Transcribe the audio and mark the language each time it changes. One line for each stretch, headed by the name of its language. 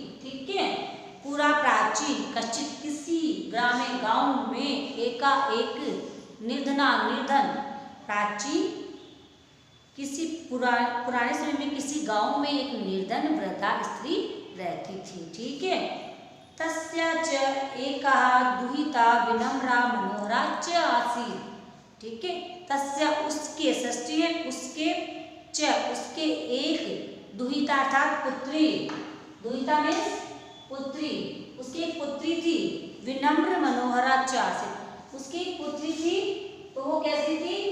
Hindi: ठीक है, पूरा प्राचीन कश्चित किसी ग्रामे गांव में एक निर्धन, प्राचीन किसी पुराने समय में किसी गांव में एक निर्धन वृद्धा स्त्री रहती थी। ठीक है,
Sanskrit: तस्या च एकः दुहिता विनम्रा मनोहरा च आसीत्।
Hindi: ठीक है, तस्या उसके, षष्ठी है, उसके एक दुहिता अर्थात पुत्री, दुहिता में पुत्री, उसकी एक पुत्री थी,
Sanskrit: विनम्र मनोहरा च आसीत्,
Hindi: उसकी एक पुत्री थी तो वो कैसी थी?